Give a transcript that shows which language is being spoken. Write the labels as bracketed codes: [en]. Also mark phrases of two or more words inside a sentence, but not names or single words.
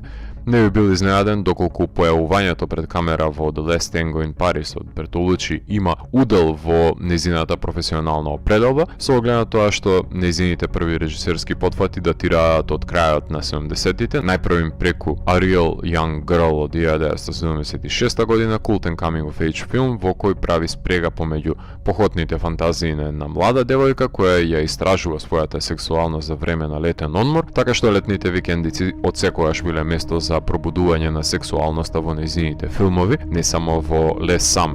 [mk] Не би бил изненаден доколку појавувањето пред камера во The Last Tango in Paris од Бертолучи има удел во незината професионална определба, со оглед на тоа што незините први режисерски потфати датираат од крајот на 70-тите, најпрвим преку A Real Young Girl од 1976 година, култен [en] coming of age [mk] филм во кој прави спрега помеѓу похотните фантазии на една млада девојка која ја истражува својата сексуалност за време на летен одмор, така што летните викендици одсекогаш биле место за пробудување на сексуалноста во незините филмови, не само во Last Summer.